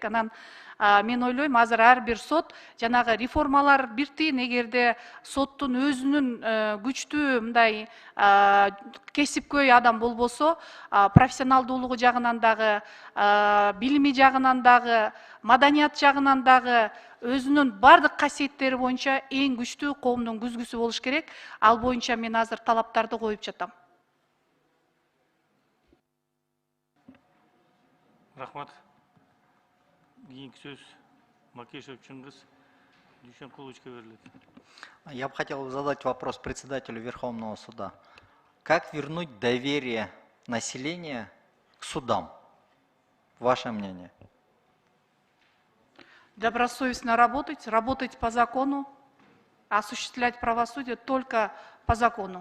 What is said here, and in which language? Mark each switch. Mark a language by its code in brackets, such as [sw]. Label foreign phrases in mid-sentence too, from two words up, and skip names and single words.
[ky] Анан мен ойлойм, азыр ар бир сот жанагы реформалар бир тиин, эгерде соттун өзүнүн күчтүү мындай кесипкөй адам болбосо, профессионалдуулугу жагынан дагы, билими жагынан дагы, маданият жагынан дагы өзүнүн бардык касиеттери боюнча эң күчтүү коомдун күзгүсү болуш керек. Ал боюнча мен азыр талаптарды коюп жатам. Рахмат. Кийинки сөз Макешев Чыңгыз Дүйшенкуловичке берилет. [ru] Я бы хотел задать вопрос председателю Верховного суда. Как вернуть доверие населения к судам? Ваше мнение? Добросовестно работать по закону, осуществлять правосудие только по закону.